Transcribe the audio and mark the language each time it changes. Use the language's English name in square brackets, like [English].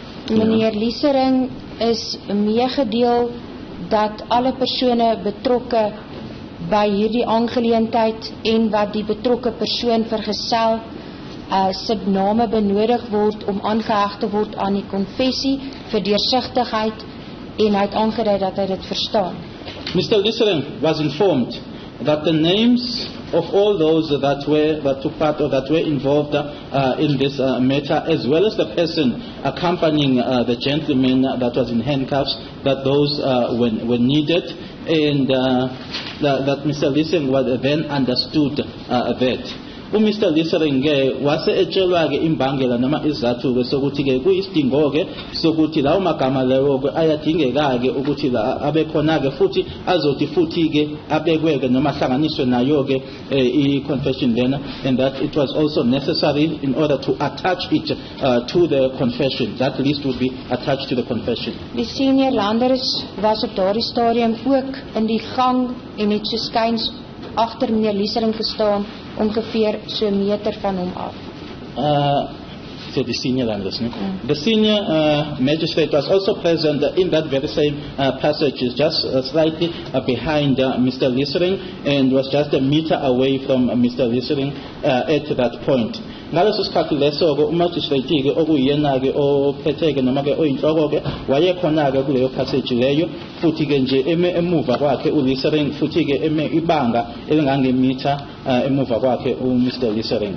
[Afrikaans] Meneer Lisering is meegedeel dat alle persone betrokke by hierdie aangeleentheid en wat die betrokke persoon vergesel se name benodig word om aangeheg te word aan die konfessie vir deursigtigheid en hy het aangedui dat hy dit verstaan. [English] Mr. Lisering was informed that the names of all those that took part or that were involved in this matter, as well as the person accompanying the gentleman that was in handcuffs, that those were needed, and that Mr. Lisering was then understood that. Mr. [Zulu] Lisering wase etshelwa-ke imbangela noma izathu-ke sokuthi-ke kuyisidingo-ke sokuthi lawo magama lawo-ke ayadingeka-ke ukuthi abekhona-ke futhi azothi futhi-ke abekwe-ke noma ahlanganiswe nayo-ke i-confession lena, [English] and that it was also necessary in order to attach it to the confession. That list would be attached to the confession. [Afrikaans] Die senior landers was op daardie stadium ook in die gang en het so skuins agter meneer Lisering gestaan, ongeveer so 'n meter van hom af. [English] So the senior landers, the senior magistrate was also present in that very same passage, just slightly behind Mr. Lisering, and was just a meter away from Mr. [Zulu] Lisering [English] at that point. [Zulu] Ngaleso sikhathi leso-ke umagistrate-ke okuyena-ke ophetheke noma-ke oyinhloko-ke wayekhona-ke kuleyo passage leyo, futhi-ke nje emuva kwakhe uLisering, futhi-ke ibanga elingangemitha emuva kwakhe uMr. Lisering.